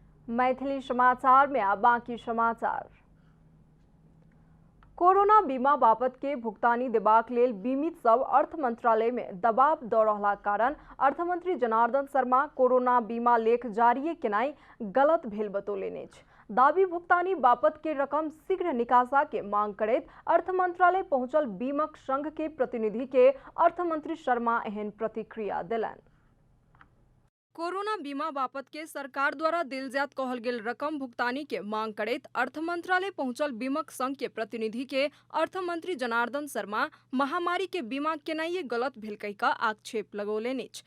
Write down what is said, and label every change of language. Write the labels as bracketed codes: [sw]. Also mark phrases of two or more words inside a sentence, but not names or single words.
[mai] मैथिली समाचार में अब बाकी समाचार। कोरोना बीमा बापत के भुगतानी देबाक लेल बीमित सब अर्थ मंत्रालय में दबाव द रहला कारण अर्थमंत्री जनार्दन शर्मा कोरोना बीमा लेख जारी केनाई गलत भेल बतौलनि अछि। दाबी भुगतानी बापत के रकम शीघ्र निकासा के मांग करैत अर्थ मंत्रालय पहुंचल बीमक संघ के प्रतिनिधि के अर्थमंत्री शर्मा एहन प्रतिक्रिया देलनि। कोरोना बीमा बापत के सरकार द्वारा दिल जात कहल गेल रकम भुगतानी के मांग करैत अर्थ मंत्रालय पहुंचल बीमक संघ के प्रतिनिधि के अर्थमंत्री जनार्दन शर्मा महामारी के बीमा केनाइये गलत भेल कहि कऽ आक्षेप लगौलनि अछि।